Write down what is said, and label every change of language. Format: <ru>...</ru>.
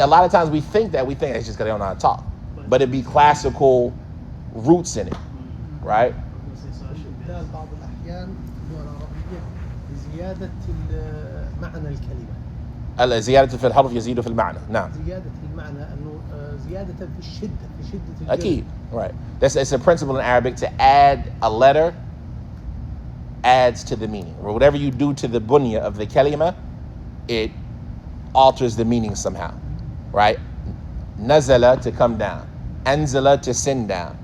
<en>A lot of times we think it's just because they don't know how to talk. But it'd be classical roots in it, right?</en> <ar>استبدال بعض الأحيان في اللغة العربية بزيادة معنى الكلمة. زيادة في الحرف يزيد في المعنى. نعم. زيادة المعنى أنه زيادة في الشدة الجذب. أكيد.</ar> <en>Right. It's a principle in Arabic to add a letter adds to the meaning. Or whatever you do to the bunya of the kalima, it alters the meaning somehow. Right? Nazala, to come down. Anzala, to send down.</en>